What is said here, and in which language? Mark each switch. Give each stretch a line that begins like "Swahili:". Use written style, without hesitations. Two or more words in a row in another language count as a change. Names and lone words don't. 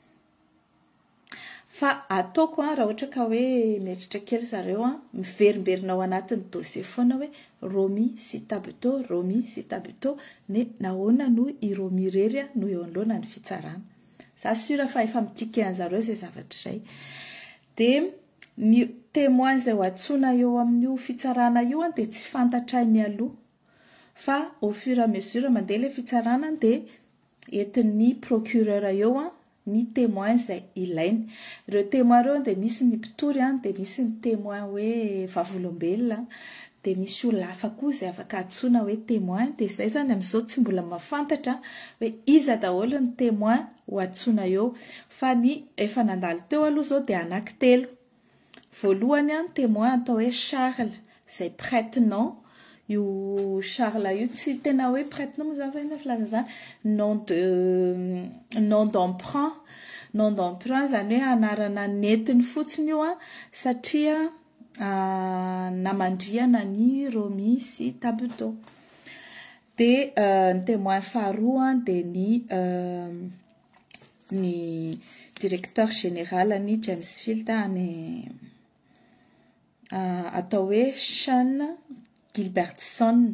Malagasy: Fa ataoko raha ohatra ka hoe mieritritra kely zareo miverimberina ao anatin'ny dossier foana hoe Romy sita buto, Romy sita buto, nahoana no i Romy irery no eo anoloana ny fitsarana. Za sura fa efa mitika an'zareo izay zavatra izay. Dia ny témoin izay ho antsoina eo amin'io fitsarana io dia tsy fantatray mialoha fa
French: au fur et à mesure
Malagasy: mandeha ilay fitsarana dia entin'ny procureur eo ny témoin izay ilainy. Ireo témoin ireo dia misy ny mpitory dia misy ny témoin hoe vavolombelona dia misy olona hafa koa izay afaka antsoina hoe témoin. Dia izay zany amin'izao tsy mbola mahafantatra hoe iza daholo ny témoin ho antsoina eo fa ny efa nandalo teo aloha izao dia anankitelo. Voalohany ny témoin atao hoe Charles izay prête-nom. Io Charles io tsy tena hoe prête-nom zany filaza zany
French: nom d'emprunt. Nom d'emprunt
Malagasy: zany hoe anarana netiny fotsiny io satria namandriana ny Romy sy Tabuto. Dia ny témoin faharoa dia ny
French: directeur général
Malagasy: ny James Field atao hoe Sean Gilbertson.